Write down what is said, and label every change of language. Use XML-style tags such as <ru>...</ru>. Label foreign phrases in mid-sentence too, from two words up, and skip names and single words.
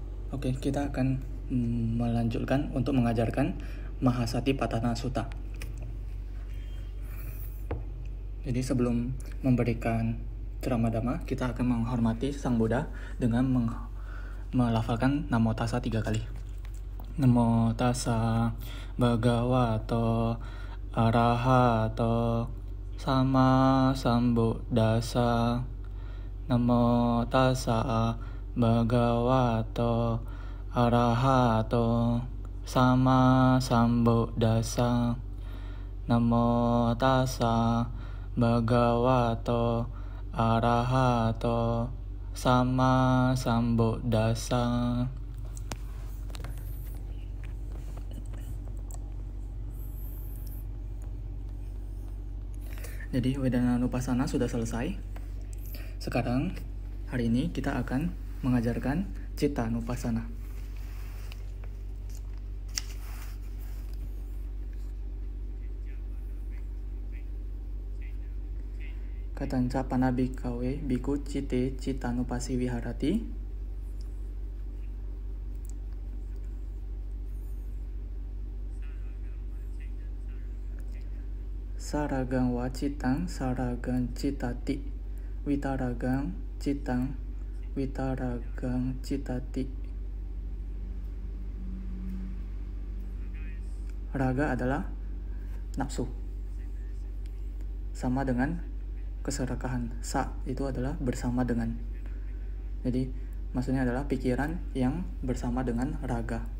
<id>Oke, kita akan melanjutkan untuk mengajarkan Mahasatipatthana Sutta. Jadi sebelum memberikan ceramah dhamma, kita akan menghormati Sang Buddha dengan melafalkan Namo Tassa 3 kali.</id> <pi>Namo Tassa Bhagavato Arahato Sama Sambuddhassa. Namo Tassa Bhagavato Arahato Sama Sambuddhassa. Namo Tassa Bhagavato Arahato Sama Sambuddhassa.</pi> <id>Jadi Vedananupassana sudah selesai. Sekarang hari ini kita akan mengajarkan Cittanupassana.</id> <pi>Katanca panabhikawe bhikkhu citte cittanupassi viharati. Saragang wa cittang saragang cittati. Vitaragang cittang vitaragang cittati.</pi> <id>Raga adalah nafsu, sama dengan keserakahan. Sa itu adalah bersama dengan. Jadi maksudnya adalah pikiran yang bersama dengan raga.</id>